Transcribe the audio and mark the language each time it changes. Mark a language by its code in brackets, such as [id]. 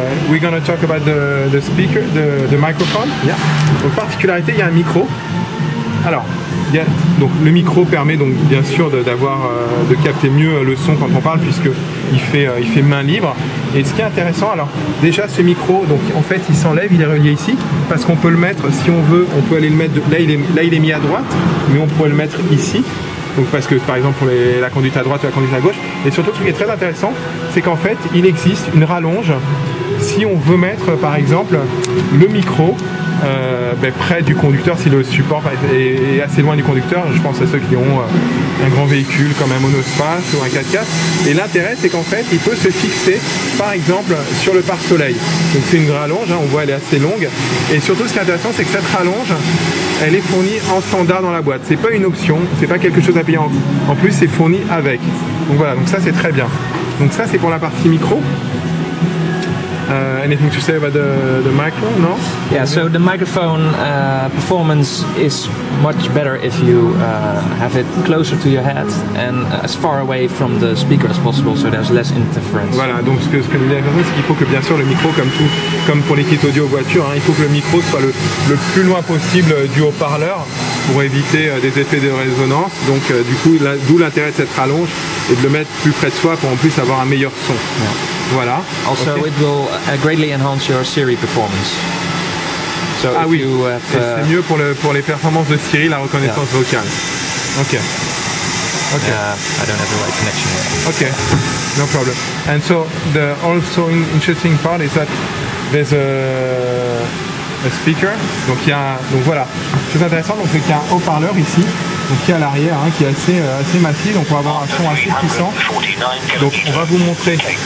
[en] We're going to talk about the speaker, the microphone. Yeah. [fr] Donc particularité, il y a un micro. Alors, donc le micro permet donc bien sûr de capter mieux le son quand on parle, puisque il fait main libre. Et ce qui est intéressant, alors déjà ce micro, donc en fait il s'enlève, il est relié ici, parce qu'on peut le mettre, si on veut, on peut aller le mettre, là il est mis à droite, mais on pourrait le mettre ici. Donc parce que par exemple pour la conduite à droite ou la conduite à gauche. Et surtout ce qui est très intéressant, c'est qu'en fait il existe une rallonge si on veut mettre par exemple le micro près du conducteur, si le support est assez loin du conducteur. Je pense à ceux qui ont un grand véhicule comme un monospace ou un 4x4. Et l'intérêt c'est qu'en fait il peut se fixer par exemple sur le pare-soleil. Donc c'est une rallonge, hein, on voit elle est assez longue. Et surtout ce qui est intéressant c'est que cette rallonge elle est fournie en standard dans la boîte. C'est pas une option, c'est pas quelque chose à payer en plus, c'est fourni avec. Donc voilà, donc ça c'est très bien. Donc ça c'est pour la partie micro. [en] Anything to say about the micro? No? Yeah, so the microphone performance is much better if you have it closer to your head and as far away from the speaker as possible, so there's less interference. [fr] Voilà, donc ce que nous dit la personne, c'est qu'il faut que bien sûr le micro, comme pour les kits audio voiture, hein, il faut que le micro soit le plus loin possible du haut-parleur pour éviter des effets de résonance. Donc du coup, d'où l'intérêt de cette rallonge et de le mettre plus près de soi pour en plus avoir un meilleur son. [en] Yeah. [fr] Voilà. [en] Also, okay. It will greatly enhance your Siri performance. So [fr] ah oui, c'est mieux pour les performances de Siri, la reconnaissance vocale. [en] Ok. Okay. I don't have the right connection here. Okay, no problem. And so the also interesting part is that there's a speaker. [fr] Donc voilà. Chose intéressante, donc c'est qu'il y a un haut-parleur ici, donc qui est à l'arrière, hein, qui est assez massif. Donc on va avoir un son assez puissant. Donc on va vous montrer.